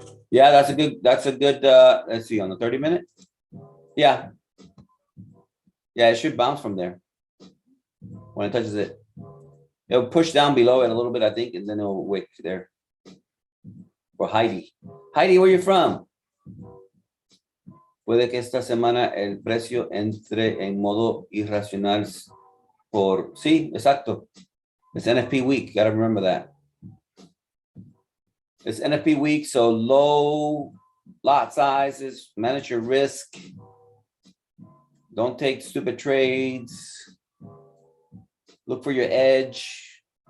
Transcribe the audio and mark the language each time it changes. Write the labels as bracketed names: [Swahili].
[English] Yeah, that's a good, let's see, on the 30-minute. Yeah. Yeah, it should bounce from there. When it touches it, it'll push down below it a little bit, I think, and then it'll wick there. For Heidi. Heidi, where you from? [Spanish] Puede que esta semana el precio entre en modo irracional por, sí, exacto. [English] It's NFP week, gotta remember that. It's NFP week, so low lot sizes, manage your risk. Don't take stupid trades. Look for your edge.